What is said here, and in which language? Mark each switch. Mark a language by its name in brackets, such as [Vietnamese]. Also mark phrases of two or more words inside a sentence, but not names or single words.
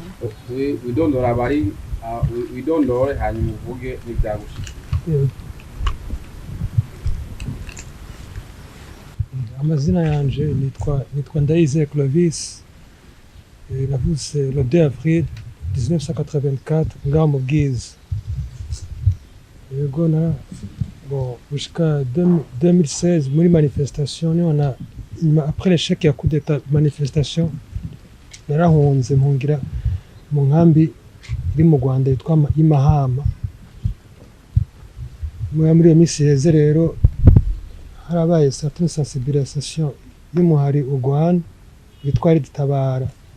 [Kinyarwanda] widondora abari widondore hanyuma uvuge n'ibyagushyikiye. [Rundi] Amazina yanje nitwa Ndayizeye Clovis, navutse [French] le 2 avril 1984 [Rundi] ngaho mu Bwiza. Yego na [French] bon jusqu'à 2016 [Rundi] muri manifestation [French] après l'échec [Rundi] ya [French] coup d'état manifestation [Rundi] narahunze mpungira mu nkambi iri mu Rwanda yitwa Imahama. Muri misi heze rero harabaye [French] certaine sensibilisation [Rundi] y'umuhari urwana witwa RED-Tabara.